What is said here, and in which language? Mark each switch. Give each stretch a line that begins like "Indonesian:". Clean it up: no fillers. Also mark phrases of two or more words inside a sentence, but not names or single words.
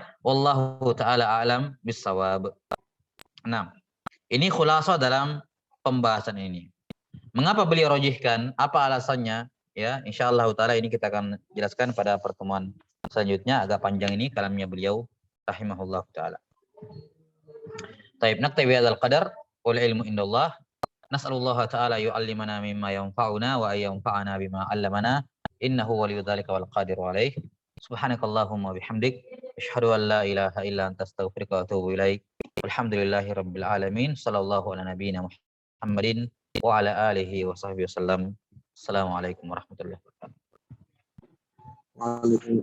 Arabic: والله تعالى أعلم بالصواب.
Indonesian: Nah, ini khulasah dalam pembahasan ini. Mengapa beliau rojihkan? Apa alasannya? Ya,
Arabic: إن شاء الله تعالى
Indonesian: ini kita akan jelaskan pada pertemuan selanjutnya. Agak panjang ini kalamnya beliau
Arabic: رحمه الله تعالى. Taib, نكتفي هذا القدر والعلم عند الله. نسأل الله تعالى يعلمنا مما ينفعنا وينفعنا بما علمنا إنه ولي ذلك والقادر عليه. سبحانك اللهم بحمدك أشهد أن لا إله إلا أنت أستغفرك وأتوب إليك. والحمد لله رب العالمين. صلى الله على نبينا محمد وعلى آله وصحبه وسلم. السلام عليكم ورحمة الله وبركاته.